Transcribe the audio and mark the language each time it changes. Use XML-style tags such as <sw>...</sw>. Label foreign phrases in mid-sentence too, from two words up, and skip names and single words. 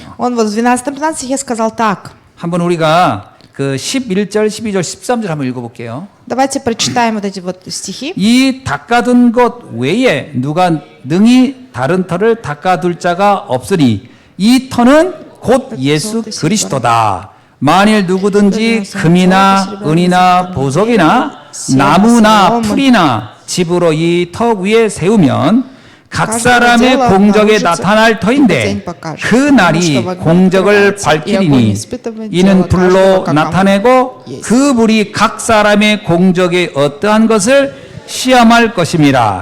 <ru>Он вот в 12-15 стихе сказал так.</ru> <ko>한번 우리가 그 11절, 12절, 13절 한번 읽어볼게요.</ko> <ru>Давайте прочитаем вот эти вот стихи.</ru> <ko>이 닦아둔 것 외에 누가 능히 다른 터를 닦아둘 자가 없으니 이 터는 곧 예수 그리스도다. 만일 누구든지 금이나 은이나 보석이나 나무나 풀이나 집으로 이 터 위에 세우면 각 사람의 공적에 나타날 터인데 그 날이 공적을 밝히리니 이는 불로 나타내고 그 불이 각 사람의 공적에 어떠한 것을 시험할 것입니다.</ko>